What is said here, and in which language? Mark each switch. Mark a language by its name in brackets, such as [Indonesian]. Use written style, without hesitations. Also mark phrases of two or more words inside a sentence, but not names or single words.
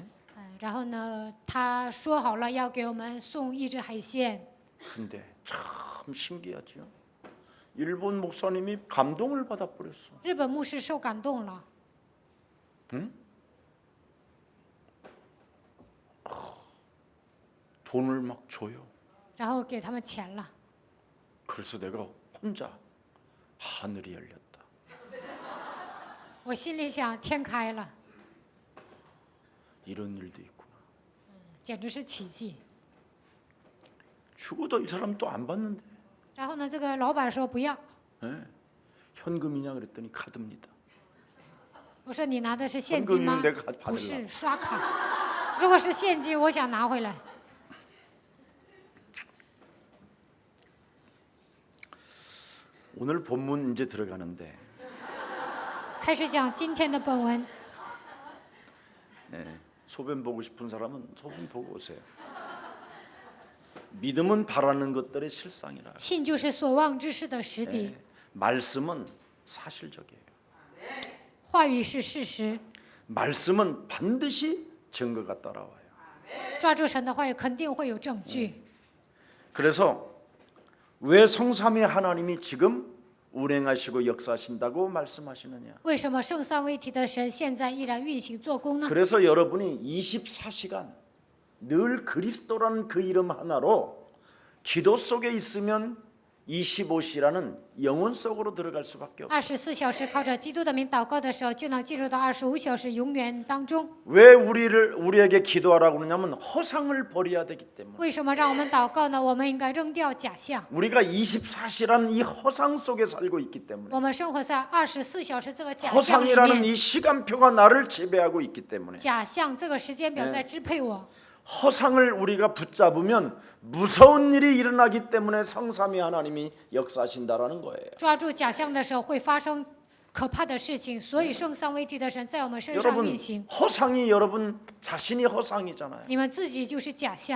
[Chinese] 然后呢，他说好了要给我们送一只海鲜。 [Korean] 근데 참 신기하죠. 일본 목사님이 감동을 받아버렸어. [Chinese] 日本牧师受感动了， [Korean] 돈을 막 줘요. [Chinese] 然后给他们钱了。 [Korean] 그래서 내가 혼자 하늘이 열렸다. [Chinese] 我心里想，天开了， [Korean] 이런 일도 있구나. [Chinese] 简直是奇迹。 [Korean] 죽어도 이 사람 또 안 받는데. [Chinese] 然后呢，这个老板说不要。 [Korean] 예? 현금이냐 그랬더니 카드입니다. [Chinese] 我说你拿的是现金吗 [Korean] 현금이면 내가 ？ [Chinese] 不 [Korean] 받을라. [Chinese] 是，刷卡。如果是现金，我想拿回来。 [Korean] 오늘 본문 이제 들어가는데 [Chinese] 开始讲今天的本文。 [Korean] 소변 보고 싶은 사람은 소변 보고 오세요. 믿음은 바라는 것들의 실상이라. [Chinese] 信就是所望之事的实底， [Korean] 말씀은 사실적이에요. [Chinese] 话语是事实。 [Korean] 말씀은 반드시 증거가 따라와요. [Chinese] 抓住神的话语，肯定会有证据。 [Korean] 그래서 왜 성삼위 하나님이 지금 운행하시고 역사하신다고 말씀하시느냐? [Chinese] 为什么圣三位一体的神现在依然运行做工呢？ [Korean] 그래서 여러분이 24시간 늘 그리스도라는 그 이름 하나로 기도 속에 있으면 25시라는 영혼 속으로 들어갈 수밖에 없어요. [Chinese] 24 小时靠着基督的名祷告的时候，就能进入到25小时永远当中。 [Korean] 왜 우리에게 기도하라고 그러냐면 허상을 버려야 되기 때문에. [Chinese] 为什么让我们祷告呢？我们应该扔掉假象。 [Korean] 우리가 24시라는 이 허상 속에 살고 있기 때문에. [Chinese] 我们生活在24小时这个假象里 [Korean] 허상이라는 [Chinese] 面， [Korean] 이 시간표가 나를 지배하고 있기 때문에. [Chinese] 假象这个时间表在支配我。 [Korean] 허상을 우리가 붙잡으면 무서운 일이 일어나기 때문에 성삼위 하나님이 역사하신다라는 거예요. [Chinese] 抓住假象的时候会发生可怕的事情，所以圣三位一体的神在我们身上 [Korean] 여러분 [Chinese] 运行。 [Korean] 허상이 여러분 자신이 허상이잖아요. [Chinese] 你们自己就是假象。